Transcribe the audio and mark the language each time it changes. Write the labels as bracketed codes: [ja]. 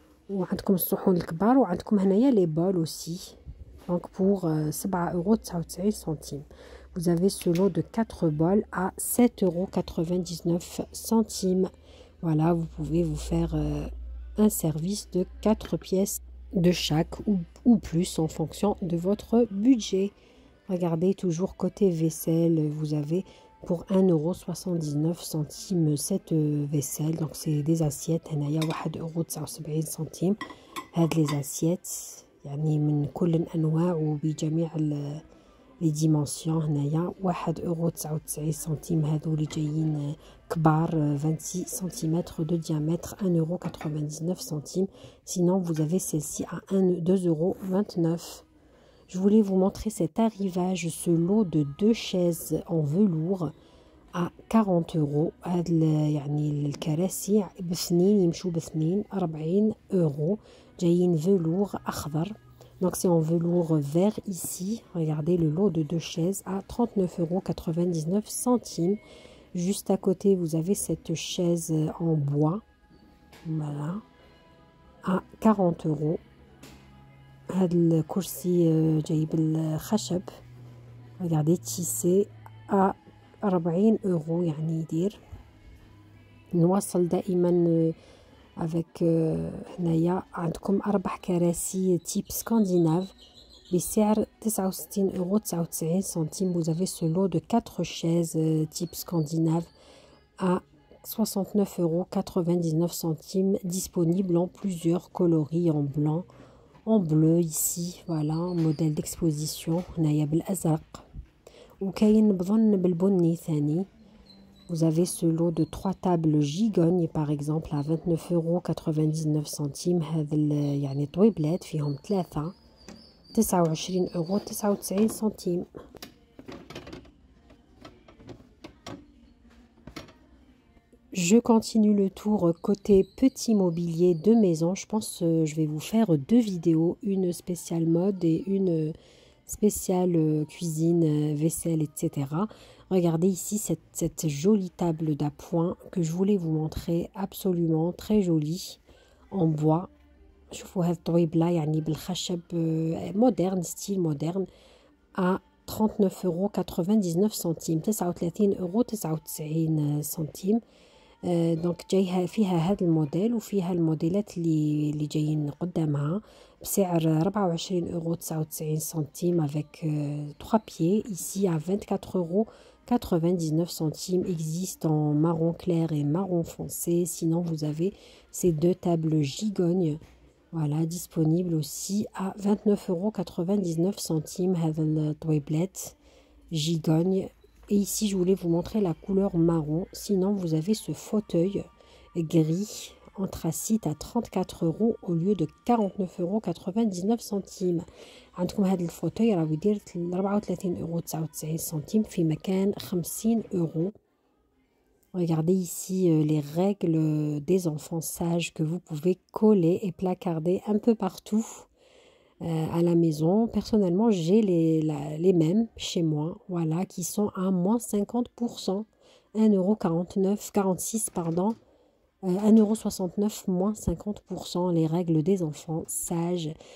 [ar] وعندكم الصحون الكبار وعندكم هنايا [fr] les bols aussi. Donc pour 7,99 €. Vous avez ce lot de 4 bols à 7,99 €. Voilà, vous pouvez vous faire un service de 4 pièces de chaque ou plus en fonction de votre budget. Regardez, toujours côté vaisselle, vous avez pour 1,79 € cette vaisselle. Donc c'est des assiettes. [ar] هنايا 1,79 €. هاد [fr] les assiettes [ar] يعني من كل الأنواع وبجميع لي ديمونسيون. هنايا 1,99 € هذولي جايين كبار [fr] 26 cm de diamètre [ar] 1,99 €. [fr] Sinon vous avez celle-ci à 2,29 €. Je voulais vous montrer cet arrivage, ce lot de 2 chaises en velours à 40 €. [ar] هاد يعني الكراسي باثنين يمشوا باثنين 40 € جايين velours أخضر. [fr] Donc c'est en velours vert ici. Regardez le lot de 2 chaises à 39,99 €. Juste à côté, vous avez cette chaise en bois. Voilà. À 40 €. [ar] هذا الكرسي جايب الخشب. [fr] Regardez tissé à 40 € [ar] يعني يدير. نواصل دائما avec هنايا عندكم 4 كراسي تيب سكانديناف بسعر 69,99 €. [fr] Vous avez ce lot de 4 chaises type scandinave à 69,99 € disponible en plusieurs coloris, en blanc, en bleu ici. Voilà, un modèle d'exposition. [ar] هنايا بالأزرق وكاين بظن بالبني ثاني. [fr] Vous avez ce lot de 3 tables gigogne par exemple à 29,99 €. [ar] هذا يعني طويبلات فيهم 3 29,99 €. [fr] Je continue le tour côté petit mobilier de maison. Je pense que je vais vous faire 2 vidéos, une spéciale mode et une spéciale cuisine, vaisselle, etc. Regardez ici cette jolie table d'appoint que je voulais vous montrer, absolument très jolie, en bois. [ar] شوفوا هذه الطويبلة يعني بالخشب مودرن ستيل مودرن [fr] à 39,99 €. 39,99 €. [ar] دونك جايها فيها هذا الموديل وفيها الموديلات اللي جايين قدامها بسعر 24,99 € [fr] avec 3 pieds. Ici à 24,99 € existe en marron clair et marron foncé. Sinon vous avez ces 2 tables gigognes. Voilà, disponible aussi à 29,99 € [ar] هذا الطويبلات [fr] gigogne. Et ici je voulais vous montrer la couleur marron. Sinon vous avez ce fauteuil gris anthracite à 34 € au lieu de 49,99 €. [ar] عندكم هذا الفوتوي راه يدير 34,99 € في مكان 50 €. [fr] Regardez ici les règles des enfants sages que vous pouvez coller et placarder un peu partout à la maison. Personnellement, j'ai les mêmes chez moi, voilà, qui sont à moins 50%, 1,46 € pardon, 1,69 €, moins 50%, les règles des enfants sages.